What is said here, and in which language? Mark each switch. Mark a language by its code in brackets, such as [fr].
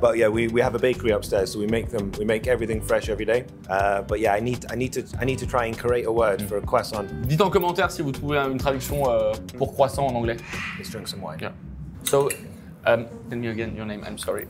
[en] But yeah, we have a bakery upstairs, so we make everything fresh every day. But yeah, I need to try and create a word for a croissant. [fr] Dites en commentaire si vous trouvez une traduction pour croissant en anglais. [en] Let's drink some wine. Yeah. So, tell me again your name. I'm sorry.